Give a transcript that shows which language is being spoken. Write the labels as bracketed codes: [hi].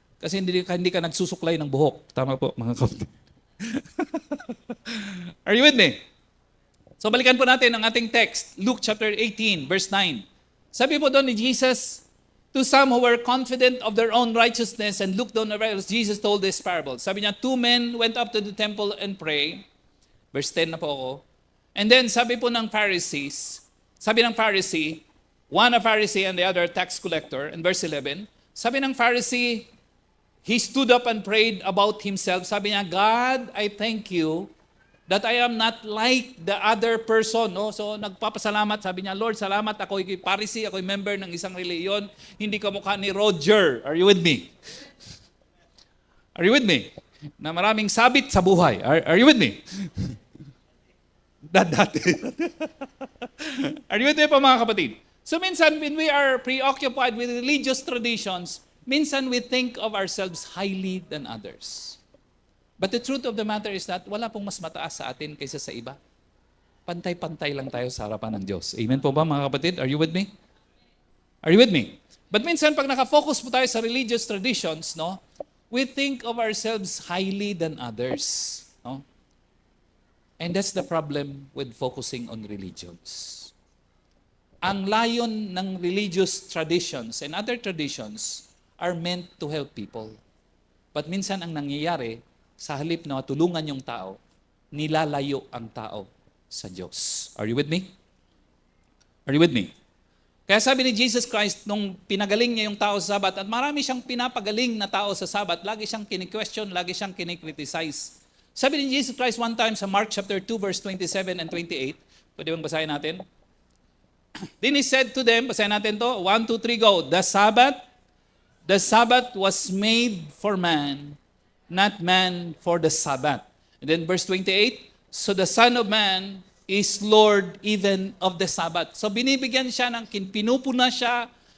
[tl] Kasi hindi ka nagsusuklay ng buhok. Tama po mga kapatid. [en] Are you with me? [tl] So balikan po natin ang ating text. [en] Luke chapter 18 verse 9. [tl] Sabi po doon ni Jesus, [en] to some who were confident of their own righteousness and looked on the rivals, Jesus told this parable. [tl] Sabi niya, [en] 2 men went up to the temple and pray. Verse 10 [tl] na po ako. [en] And then [tl] sabi po ng Pharisees, sabi ng Pharisee, [en] one a Pharisee and the other a tax collector. In verse 11, [tl] sabi ng Pharisee, [en] he stood up and prayed about himself. [tl] Sabi niya, [en] God, I thank you that I am not like the other person. [tl] No? So nagpapasalamat, sabi niya, Lord, salamat, ako'y Pharisee, ako'y member ng isang reliyon, hindi ka mukha ni Roger. [en] Are you with me? Are you with me? [tl] Na maraming sabit sa buhay. [en] Are you with me? [tl] Dati. [en] Are you with me [tl] po mga kapatid? [en] So minsan, when we are preoccupied with religious traditions, minsan we think of ourselves highly than others. But the truth of the matter is that [tl] wala pong mas mataas sa atin kaysa sa iba. Pantay-pantay lang tayo sa harapan ng Diyos. Amen po ba mga kapatid? [en] Are you with me? Are you with me? But minsan [tl] pag nakafocus po tayo sa [en] religious traditions, no, we think of ourselves highly than others. No? And that's the problem with focusing on religions. [tl] Ang layon ng [en] religious traditions and other traditions are meant to help people. [tl] But minsan ang nangyayari, sa halip na tulungan yung tao, nilalayo ang tao sa Diyos. [en] Are you with me? Are you with me? [tl] Kaya sabi ni Jesus Christ, nung pinagaling niya yung tao sa Sabat, at marami siyang pinapagaling na tao sa Sabat, lagi siyang kini-question, lagi siyang kini-criticize. Sabi ni Jesus Christ one time sa Mark [en] chapter 2 verse 27 and 28, [tl] pwede bang basahin natin? [en] Then he said to them, [tl] basahin natin to, [en] 1, 2, 3, go. The Sabbath was made for man, not man for the Sabbath. And then verse 28, so the Son of Man is Lord even of the Sabbath. [tl] So binibigyan siya ng, pinupuna siya.